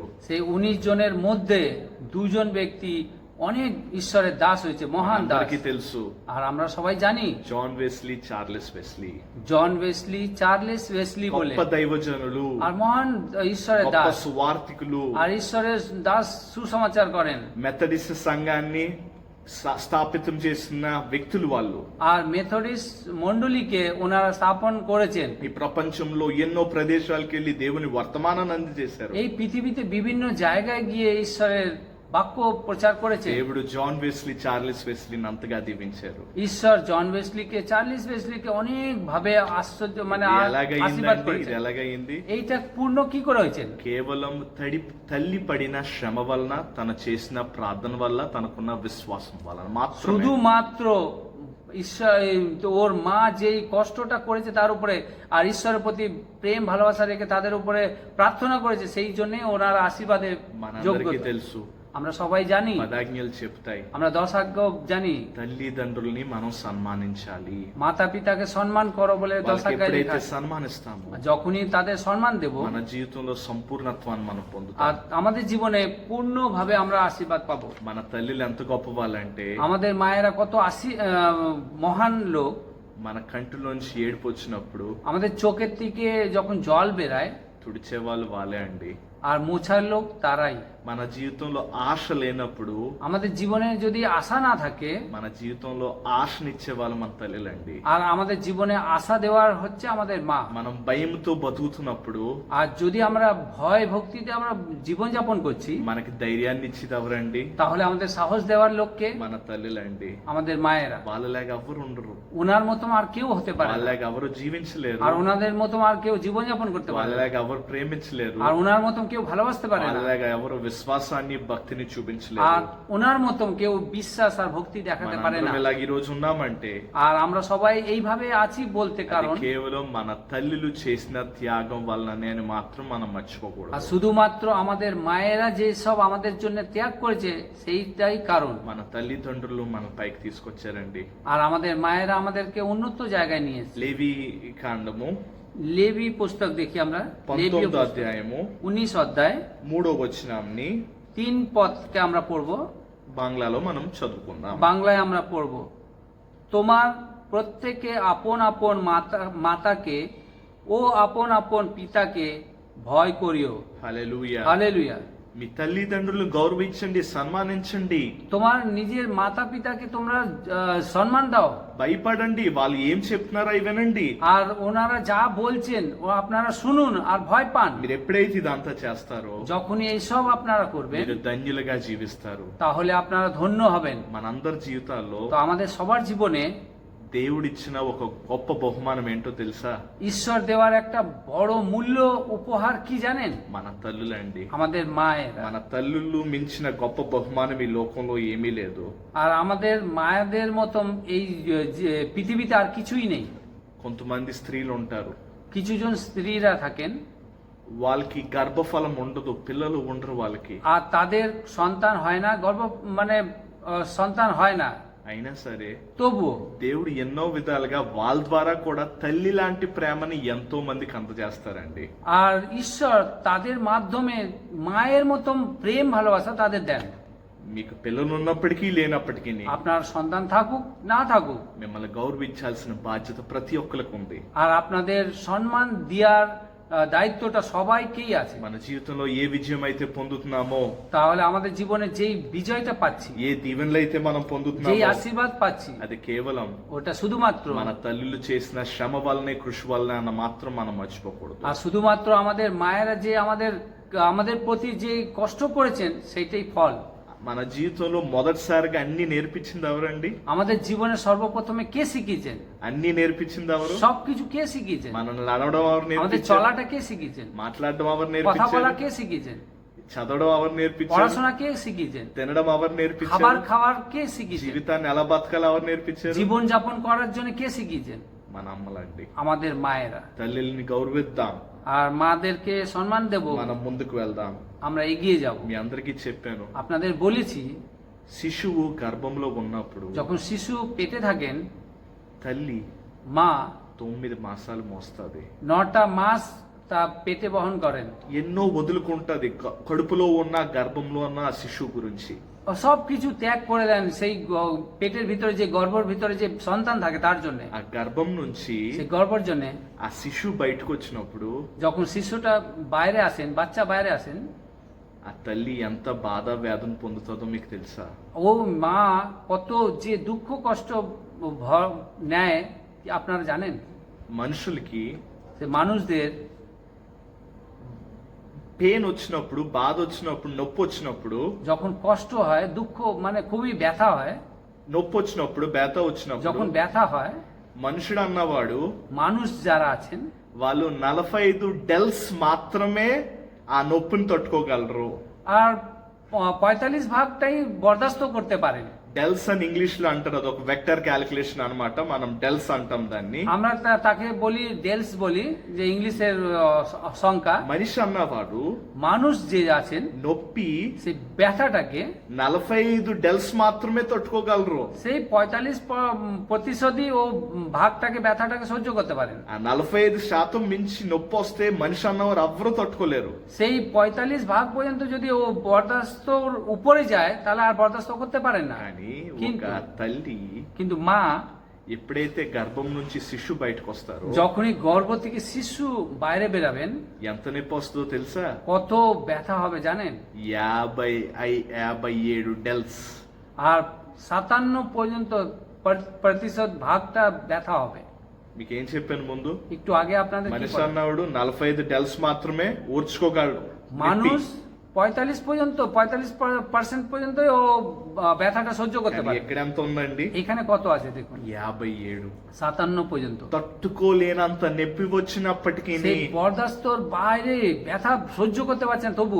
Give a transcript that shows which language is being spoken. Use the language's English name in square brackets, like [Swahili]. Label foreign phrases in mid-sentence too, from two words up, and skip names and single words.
[Bangla] সেই 19 জনের মধ্যে 2 জন ব্যক্তি অনেক ঈশ্বরের দাস হয়েছে, মহান দাস। [Telugu] అందరికీ తెలుసు, [Bangla] আর আমরা সবাই জানি [Telugu] జాన్ వెస్లీ, చార్లెస్ వెస్లీ [Bangla] জন ওয়েসলি, চার্লেস ওয়েসলি বলে, [Telugu] గొప్ప దైవజనులు, [Bangla] আর মহান ঈশ্বরের [Telugu] గొప్ప [Bangla] দাস [Telugu] సువార్థికులు. [Bangla] আর ঈশ্বরের দাস সুসমাচার করেন। [Telugu] మెథడిస్ట్ సంఘాన్ని స్థాపితం చేసిన వ్యక్తులు వాళ్ళు. [Bangla] আর মেথডিস্ট মন্ডলীকে ওনারা স্থাপন করেছেন। [Telugu] ఈ ప్రపంచంలో ఎన్నో ప్రదేశాలకు వెళ్ళి దేవుని వర్తమానాన్ని అందజేశారు. [Bangla] এই পৃথিবীতে বিভিন্ন জায়গায় গিয়ে ঈশ্বরের বাক্য প্রচার করেছে। [Telugu] దేవుడు జాన్ వెస్లీ, చార్లెస్ వెస్లీని అంతగా దీవించారు. [Bangla] ঈশ্বর জন ওয়েসলিকে, চার্লিস ওয়েসলিকে অনেক ভাবে আশ্চর্য মানে আশীর্বাদ [Telugu] ఎలాగైందండి? ఇది [Bangla] করেছে। [Telugu] ఎలాగైంది? [Bangla] এইটা পূর্ণ কি করে হয়েছেন? [Telugu] కేవలం తల్లి పడిన శ్రమ వలన, తన చేసిన ప్రార్థన వల్ల, తనకున్న విశ్వాసం వలన మాత్రమే. [Bangla] শুধুমাত্র ঈশ্বর ওর মা যেই কষ্টটা করেছে তার উপরে আর ঈশ্বরের প্রতি প্রেম ভালোবাসা রেখে তাদের উপরে প্রার্থনা করেছে, সেই জন্য ওনারা আশীর্বাদে যোগ্য। [Telugu] మనందరికీ తెలుసు, [Bangla] আমরা సబాయి জানি, [Telugu] పదాజ్ఞలు చెప్తాయి. [Bangla] আমরা 10 ఆజ్ঞ জানি। [Telugu] తల్లిదండ్రుల్ని మనం సన్మానించాలి. [Bangla] মাতা পিতাকে সম্মান করো বলে 10 [Telugu] వాళ్ళకి [Bangla] ఆజ్ঞায় লেখা [Telugu] ఎప్పుడైతే [Bangla] আছে। [Telugu] సన్మానిస్తామో [Bangla] যখনই তাদের সম্মান দেব, [Telugu] మన జీవితంలో సంపూర్ణత్వాన్ని మనం [Bangla] আর [Telugu] పొందుతాం. [Bangla] আমাদের জীবনে পূর্ণভাবে আমরা আশীর্বাদ পাবো। [Telugu] మన తల్లిలు ఎంత గొప్ప వాళ్ళంటే [Bangla] আমাদের মায়েরা কত মহান লোক। [Telugu] మన కంటిలోంచి ఏడుపు వచ్చినప్పుడు [Bangla] আমাদের চোখের থেকে যখন জল বেরায় [Telugu] తుడిచే వాళ్ళు వాళ్ళే అండి. [Bangla] আর মোছার লোক তারাই। [Telugu] మన జీవితంలో ఆశ లేనప్పుడు, [Bangla] আমাদের জীবনে যদি আশা না থাকে, [Telugu] మన జీవితంలో ఆశనిచ్చే వాళ్ళు మన తల్లిలండి. [Bangla] আর আমাদের জীবনে আশা দেওয়ার হচ্ছে আমাদের মা। [Telugu] మనం భయంతో బతుకుతున్నప్పుడు [Bangla] আর যদি আমরা ভয় ভক্তিতে আমরা জীবন যাপন করছি, [Telugu] మనకి ధైర్యాన్ని ఇచ్చేది ఎవరండి? [Bangla] তাহলে আমাদের সাহস দেওয়ার লোককে [Telugu] మన తల్లిలండి. [Bangla] আমাদের মায়েরা। [Telugu] వాళ్ళలాగా ఎవరు ఉండరు, [Bangla] ওনার মতো আর কেউ হতে পারে না, [Telugu] వాళ్ళలాగా ఎవరు జీవించలేరు, [Bangla] আর ওনাদের মতো আর কেউ জীবন যাপন করতে পারে না, [Telugu] వాళ్ళలాగా ఎవరు ప్రేమించలేరు, [Bangla] আর ওনার মতো কেউ ভালোবাসতে পারে না, [Telugu] వాళ్ళలాగా ఎవరు విశ్వాసాన్ని భక్తిని [Bangla] আর [Telugu] చూపించలేరు. [Bangla] ওনার মতো কেউ বিশ্বাস আর ভক্তি দেখাতে পারে না। [Telugu] మనందరం ఇలాగ ఈ రోజు ఉన్నామంటే [Bangla] আর আমরা সবাই এইভাবে আছি বলতে [Telugu] అది [Bangla] কারণ [Telugu] కేవలం మన తల్లులు చేసిన త్యాగం వల్లనే అని మాత్రం మనం [Bangla] আর [Telugu] మర్చిపోకూడదు. [Bangla] শুধুমাত্র আমাদের মায়েরা যে সব আমাদের জন্য ত্যাগ করেছে সেইটাই কারণ। [Telugu] మన తల్లిదండ్రులు మన పైకి తీసుకొచ్చారండి. [Bangla] আর আমাদের মায়েরা আমাদেরকে উন্নত জায়গায় নিয়ে এসেছে। [Telugu] లేవి కాండము [Bangla] লেবি পুস্তক দেখি আমরা, লেবীয় [Telugu] 19వ [Bangla] পুস্তক, [Telugu] అధ్యాయము [Bangla] 19 অধ্যায় [Telugu] 3వ వచనాన్ని [Bangla] 3 পদকে আমরা পড়ব, [Telugu] বাংলাలో మనం చదువుకుందాం. [Bangla] বাংলায় আমরা পড়ব। তোমার প্রত্যেকে আপন আপন মাতাকে ও আপন আপন পিতাকে ভয় করিও। [Telugu] హల్లెలూయా. [Bangla] হালেলুয়া। [Telugu] మీ తల్లిదండ్రులు గౌరవించండి, సన్మానించండి, [Bangla] তোমার নিজের মাতা পিতাকে তোমরা সম্মান দাও, [Telugu] భయపడండి, వాళ్ళు ఏం చెప్తున్నారో అవి వినండి. [Bangla] আর ওনারা যা বলছেন ও আপনারা শুনুন আর ভয় পান। [Telugu] మీరు ఎప్పుడైతే ఇదంతా చేస్తారో [Bangla] যখনই এইসব আপনারা করবেন [Telugu] మీరు ధన్యులుగా జీవిస్తారు. [Bangla] তাহলে আপনারা ধন্য হবেন। [Telugu] మనందరి జీవితాల్లో [Bangla] তো আমাদের সবার জীবনে [Telugu] దేవుడిచ్చిన ఒక గొప్ప బహుమానం ఏంటో తెలుసా? [Bangla] ঈশ্বর দেওয়ার একটা বড় মূল্য উপহার কি জানেন? [Telugu] మన తల్లులండి. [Bangla] আমাদের মায়েরা। [Telugu] మన తల్లులు మించిన గొప్ప బహుమానం ఈ లోకంలో ఏమీ లేదు. [Bangla] আর আমাদের মায়েদের মতন এই যে পৃথিবীতে আর কিছুই নেই। [Telugu] కొంతమంది స్త్రీలు ఉంటారు, [Bangla] কিছুজন স্ত্রীরা থাকেন, [Telugu] వాళ్ళకి గర్భఫలం ఉండదు, పిల్లలు ఉండరు వాళ్ళకి. [Bangla] আর তাদের সন্তান হয় না, মানে সন্তান হয় না, [Telugu] అయినా సరే [Bangla] তবুও [Telugu] దేవుడు ఎన్నో విధాలుగా వాళ్ళ ద్వారా కూడా తల్లి లాంటి ప్రేమని ఎంతో మందికి అందజేస్తారండి. [Bangla] আর ঈশ্বর তাদের মাধ্যমে মায়ের মতন প্রেম ভালোবাসা তাদের দেন। [Telugu] మీకు పిల్లలు ఉన్నప్పటికీ లేనప్పటికీ [Bangla] আপনার সন্তান থাকুক না থাকুক, [Telugu] మిమ్మల్ని గౌరవించాల్సిన బాధ్యత ప్రతి ఒక్కరికి ఉంది. [Bangla] আর আপনাদের সম্মান দেওয়ার দায়িত্বটা সবাইকেই আছে। [Telugu] మన జీవితంలో ఏ విజయం అయితే పొందుతున్నామో, [Bangla] তাহলে আমাদের জীবনে যেই বিজয়টা পাচ্ছি, [Telugu] ఏ దీవెనలు అయితే మనం [Bangla] যেই [Telugu] పొందుతున్నామో [Bangla] আশীর্বাদ পাচ্ছি, [Telugu] అది కేవలం [Bangla] ওটা শুধুমাত্র [Telugu] మన తల్లులు చేసిన శ్రమ వల్లనే, కృషి వల్లనే అన్న మాత్రం మనం మర్చిపోకూడదు. [Bangla] আর শুধুমাত্র আমাদের মায়েরা যে আমাদের প্রতি যে কষ্ট করেছেন সেইটাই ফল। [Telugu] మన జీవితంలో మొదటిసారిగా అన్ని నేర్పించింది ఎవరండి? [Bangla] আমাদের জীবনে সর্বপ্রথমে কে শিখিয়েছেন? [Telugu] అన్ని నేర్పించింది ఎవరు? [Bangla] সবকিছু কে শিখিয়েছেন? [Telugu] మనల్ని నడవడం ఎవరు [Bangla] আমাদের [Telugu] నేర్పించారు? [Bangla] চলাটা কে শিখিয়েছেন? [Telugu] మాట్లాడడం ఎవరు [Bangla] কথা [Telugu] నేర్పించారు? [Bangla] বলা কে শিখিয়েছেন? [Telugu] చదవడం ఎవరు నేర్పించారు? [Bangla] পড়াশোনা কে শিখিয়েছেন? [Telugu] తినడం ఎవరు [Bangla] খাবার [Telugu] నేర్పించారు? [Bangla] খাওয়ার কে শিখিয়েছেন? [Telugu] జీవితాన్ని ఎలా బతకాలి ఎవరు నేర్పించారు? [Bangla] জীবন যাপন করার জন্য কে শিখিয়েছেন? [Telugu] మన అమ్మలండి. [Bangla] আমাদের মায়েরা। [Telugu] తల్లిని గౌరవిద్దాం, [Bangla] আর মাদেরকে সম্মান দেব, [Telugu] మనం ముందుకు వెళ్దాం. [Bangla] আমরা ఎগিয়ে যাব। [Telugu] మీ అందరికీ చెప్పాను, [Bangla] আপনাদের বলেছি, [Telugu] శిశువు గర్భంలో ఉన్నప్పుడు [Bangla] যখন শিশু পেটে থাকেন [Telugu] తల్లి [Bangla] মা [Telugu] 9 మాసాలు మోస్తుంది. [Bangla] 9টা মাস তা পেটে বহন করেন। [Telugu] ఎన్నో వదులుకుంటది కడుపులో ఉన్న, గర్భంలో ఉన్న ఆ శిశువు గురించి. [Bangla] সব কিছু ত্যাগ করে দেন সেই পেটের ভিতরে, যে গর্ভের ভিতরে যে সন্তান থাকে তার জন্য, [Telugu] ఆ గర్భం నుంచి [Bangla] সেই গর্ভের জন্য। [Telugu] ఆ శిశువు బయటకు వచ్చినప్పుడు [Bangla] যখন শিশুটা বাইরে আসেন, বাচ্চা বাইরে আসেন, [Telugu] ఆ తల్లి ఎంత బాధ వేదన పొందుతుందో మీకు తెలుసా? [Bangla] ও মা কত যে দুঃখ কষ্ট নেয় আপনারা জানেন? [Telugu] మనుషులకి [Bangla] সে মানুষদের [Telugu] పెయిన్ వచ్చినప్పుడు, బాధ వచ్చినప్పుడు, నొప్పి వచ్చినప్పుడు, [Bangla] যখন কষ্ট হয়, দুঃখ মানে খুবই ব্যথা হয়, [Telugu] నొప్పి వచ్చినప్పుడు, బేత [Bangla] যখন [Telugu] వచ్చినప్పుడు [Bangla] ব্যথা হয়, [Telugu] మనుషుడు అన్నవాడు [Bangla] মানুষ যারা আছেন [Telugu] వాళ్ళు 45 డెల్స్ మాత్రమే ఆ నొప్పిని తట్టుకోగలరు. [Bangla] আর 45 ভাগটাই বরদাস্ত করতে পারেন। [Telugu] డెల్స్ అని ఇంగ్లీష్ లో అంటారు, అదొక [English] vector calculation [Telugu] అన్నమాట. మనం డెల్స్ అంటాం దాన్ని. [Bangla] আমরা তাকে বলি ডেলস বলি, যে ইংলিশের সংখ্যা। [Telugu] మనిషి అన్నవాడు [Bangla] মানুষ যে আছেন [Telugu] నొప్పి [Bangla] সেই ব্যথাটাকে [Telugu] 45 డెల్స్ మాత్రమే తట్టుకోగలరు. [Bangla] সেই 45% ও ভাগটাকে ব্যথাটাকে সহ্য করতে পারেন। [Telugu] ఆ 45% మించి నొప్పి వస్తే మనిషి అన్నవారు ఎవ్వరూ తట్టుకోలేరు. [Bangla] সেই 45% পর্যন্ত যদি ও বরদাস্তর উপরে যায় তাহলে আর বরদাস্ত করতে পারেন না। [Telugu] కానీ ఒక [Bangla] কিন্তু [Telugu] తల్లి [Bangla] কিন্তু মা [Telugu] ఎప్పుడైతే గర్భం నుంచి శిశు బయటకు వస్తారో [Bangla] যখনই গর্ভ থেকে শিশু বাইরে বেরাবেন [Telugu] ఎంత నొప్పి వస్తుందో తెలుసా? [Bangla] কত ব্যথা হবে জানেন? [Telugu] 57 డెల్స్. [Bangla] আর 57 পর্যন্ত প্রতিশত ভাগটা ব্যথা হবে। [Telugu] మీకేం చెప్పాను ముందు? [Bangla] একটু আগে আপনাদের কি [Telugu] మనిషి [Bangla] বললাম? [Telugu] అన్నవాడు 45 డెల్స్ మాత్రమే ఓర్చుకోగలడు. [Bangla] মানুষ 45% পর্যন্ত ও ব্যথাটা সহ্য করতে [Telugu] కానీ [Bangla] পারে। [Telugu] ఎక్కడ ఎంత ఉందండి? [Bangla] এখানে কত আছে দেখুন, [Telugu] 57. [Bangla] 57 পর্যন্ত। [Telugu] తట్టుకోలేనంత నొప్పి వచ్చినప్పటికీ [Bangla] সেই বরদাস্তর বাইরে ব্যথা সহ্য করতে পারছেন তবুও